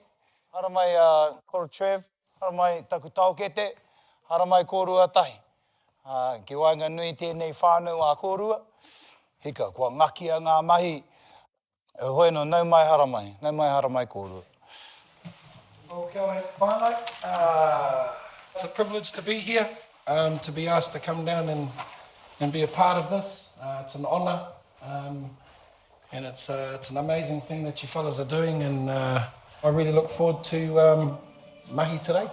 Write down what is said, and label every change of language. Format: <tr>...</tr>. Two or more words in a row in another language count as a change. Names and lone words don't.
<mi>Hara mai koro Trev, hara mai taku taukete, hara mai kōrua tahi. Ki wainga nui tēnei whānau a kōrua. Hika, kua ngakia ngā mahi. Hoi no, nau mai hara mai kōrua. Well, kia ora whānau.</mi> <en>It's a privilege to be here, to be asked to come down and be a part of this. It's an honour, and it's an amazing thing that you fellas are doing, and I really look forward to mahi today.</en>